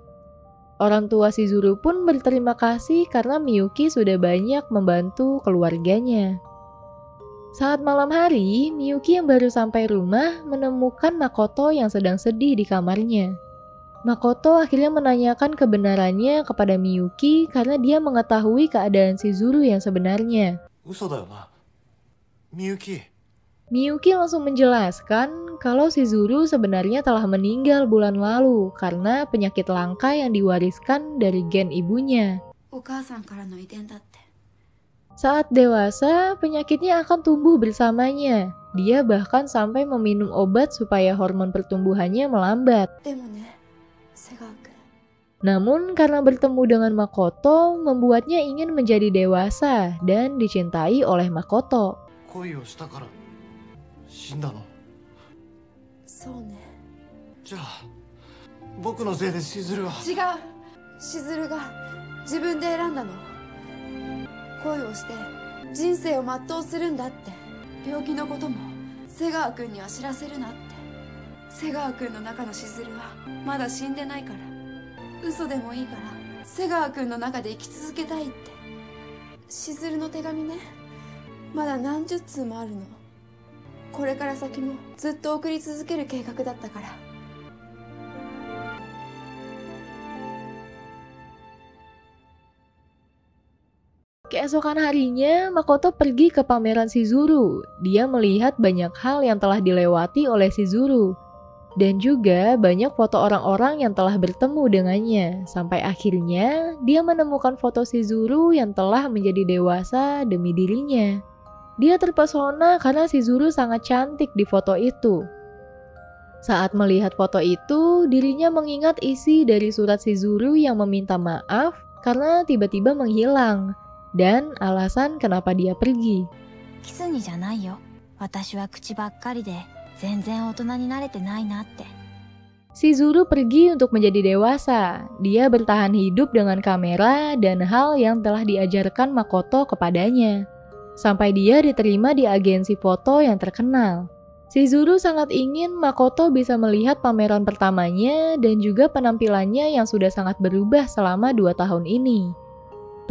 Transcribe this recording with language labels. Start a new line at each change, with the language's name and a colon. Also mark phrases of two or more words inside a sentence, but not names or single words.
Indonesian: Orang tua Shizuru pun berterima kasih karena Miyuki sudah banyak membantu keluarganya. Saat malam hari, Miyuki yang baru sampai rumah menemukan Makoto yang sedang sedih di kamarnya. Makoto akhirnya menanyakan kebenarannya kepada Miyuki karena dia mengetahui keadaan Shizuru yang sebenarnya.
Japanese: 嘘だよな。みゆき。
Indonesian: Miyuki langsung menjelaskan kalau Shizuru sebenarnya telah meninggal bulan lalu karena penyakit langka yang diwariskan dari gen ibunya.
Japanese: お母さんからの遺伝だって。
Indonesian: Saat dewasa, penyakitnya akan tumbuh bersamanya. Dia bahkan sampai meminum obat supaya hormon pertumbuhannya melambat.
Japanese: でもね、瀬川君。
Indonesian: Namun karena bertemu dengan Makoto, membuatnya ingin menjadi dewasa dan dicintai oleh Makoto.
Japanese: 恋をしたから死んだの。そうね。じゃあ僕のせいでしずるは。違う。しずるが自分で選んだの。恋をして人生を全うするんだって。病気のことも瀬川君には知らせるなって。瀬川君の中のしずるはまだ死んでないから。嘘でもいいから瀬川君の中で生き続けたいって。しずるの手紙ね、まだ何十通もあるの。これから先もずっと送り続ける計画だったから。
Indonesian: Keesokan harinya, Makoto pergi ke pameran Shizuru. Dia melihat banyak hal yang telah dilewati oleh Shizuru. Dan juga banyak foto orang-orang yang telah bertemu dengannya. Sampai akhirnya, dia menemukan foto Shizuru yang telah menjadi dewasa demi dirinya. Dia terpesona karena Shizuru sangat cantik di foto itu. Saat melihat foto itu, dirinya mengingat isi dari surat Shizuru yang meminta maaf karena tiba-tiba menghilang. Dan alasan kenapa dia pergi.
Japanese: キスにじゃないよ。私は口ばっかりで全然大人になれてないなって。
Indonesian: Shizuru pergi untuk menjadi dewasa. Dia bertahan hidup dengan kamera dan hal yang telah diajarkan Makoto kepadanya. Sampai dia diterima di agensi foto yang terkenal. Shizuru sangat ingin Makoto bisa melihat pameran pertamanya dan juga penampilannya yang sudah sangat berubah selama 2 tahun ini.